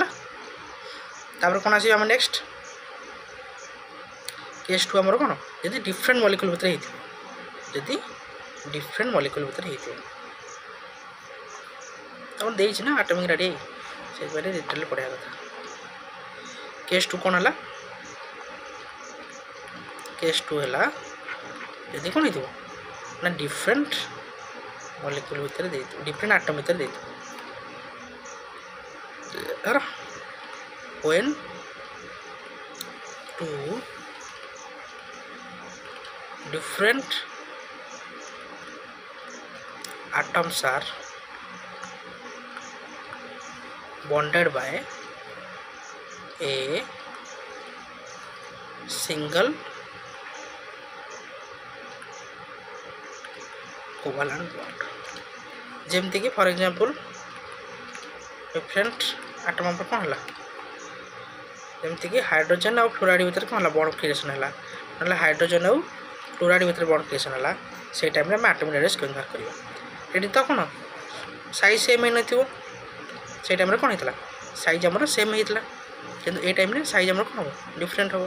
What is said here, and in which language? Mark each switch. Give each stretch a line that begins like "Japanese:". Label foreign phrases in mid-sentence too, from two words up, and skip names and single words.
Odia: ତାପରେ କ'ଣ ଆସିବ ଆମ
English: next case two
Odia: ଆମର କ'ଣ ଯଦି
English: different molecule
Odia: ଭିତରେ ହେଇଥିବ, ଯଦି
English: different molecule
Odia: ଭିତରେ ହେଇଥିବ ତମର ଦେଇଛି ନା
English: atomic radii,
Odia: ସେଇଥିପାଇଁ ଡିଟେଲରେ ପଢ଼ିବା କଥା।
English: case two
Odia: କ'ଣ ହେଲା,
English: case two
Odia: ହେଲା ଯଦି କ'ଣ ହେଇଥିବ ନା
English: different molecule
Odia: ଭିତରେ ଦେଇଥିବ,
English: different atom
Odia: ଭିତରେ ଦେଇଥିବ।
English: ଧର when two different atoms are bonded by a single covalent bond।
Odia: ଯେମିତି କି
English: for example different atom
Odia: ଆମର କ'ଣ ହେଲା, ଯେମିତିକି ହାଇଡ୍ରୋଜେନ୍ ଆଉ ଫ୍ଲୋରାଇଡ୍ ଭିତରେ କ'ଣ ହେଲା
English: bond creation
Odia: ହେଲା, ନହେଲେ ହାଇଡ୍ରୋଜେନ୍ ଆଉ ଫ୍ଲୋରାଇଡ୍ ଭିତରେ
English: bond creation
Odia: ହେଲା, ସେଇ ଟାଇମ୍ରେ ଆମେ
English: atomic radius
Odia: କେମିତି ବାହାର କରିବା। ଏଠି ତ କ'ଣ
English: size same
Odia: ହେଇନଥିବ, ସେଇ ଟାଇମ୍ରେ କ'ଣ ହେଇଥିଲା ସାଇଜ୍ ଆମର ସେମ୍ ହେଇଥିଲା, କିନ୍ତୁ ଏଇ ଟାଇମ୍ରେ ସାଇଜ୍ ଆମର କ'ଣ ହେବ ଡିଫରେଣ୍ଟ ହେବ।